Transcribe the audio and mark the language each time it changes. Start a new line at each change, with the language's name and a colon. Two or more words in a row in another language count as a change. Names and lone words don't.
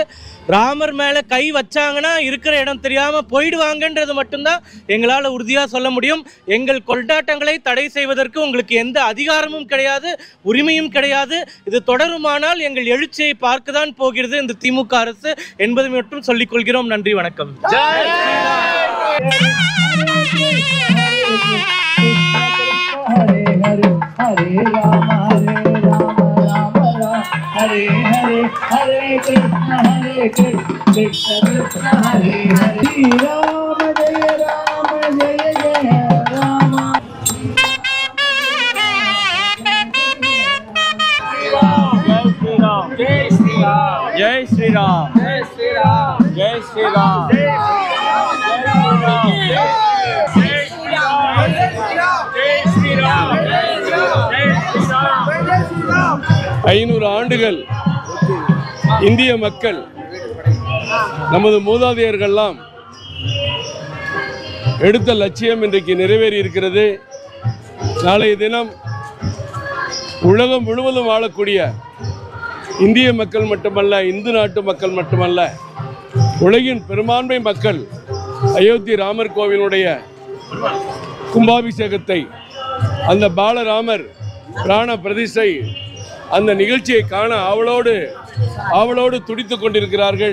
Tamil: ராமர் மேலே கை வச்சாங்கன்னா இருக்கிற இடம் தெரியாமல் போயிடுவாங்கன்றது மட்டும்தான் எங்களால் உறுதியாக சொல்ல முடியும். எங்கள் கொண்டாட்டங்களை தடை செய்வதற்கு உங்களுக்கு எந்த அதிகாரமும் கிடையாது, உரிமையும் கிடையாது. இது தொடருமானால் எங்கள் எழுச்சியை பார்க்க தான் போகிறது இந்த திமுக அரசு என்பதை மட்டும் சொல்லிக் கொள்கிறோம். நன்றி, வணக்கம்.
Hindi: हरे हरे हरे राम हरे हरे हरे कृष्ण कृष्ण कृष्ण हरे हरे राम जय राम जय श्री राम जय श्री राम जय श्री राम जय श्री राम जय श्री राम
Tamil: 500 ஆண்டுகள் இந்திய மக்கள், நமது மூதாதையர்கள்லாம் எடுத்த லட்சியம் இன்றைக்கு நிறைவேறி இருக்கிறது. நாளைய தினம் உலகம் முழுவதும் வாழக்கூடிய இந்திய மக்கள் மட்டுமல்ல, இந்து நாட்டு மக்கள் மட்டுமல்ல, உலகின் பெரும்பான்மை மக்கள் அயோத்தி ராமர் கோவிலுடைய கும்பாபிஷேகத்தை, அந்த பாலராமர் பிராண பிரதிஷ்டை, அந்த நிகழ்ச்சியை காண ஆவலோடு துடித்து கொண்டிருக்கிறார்கள்.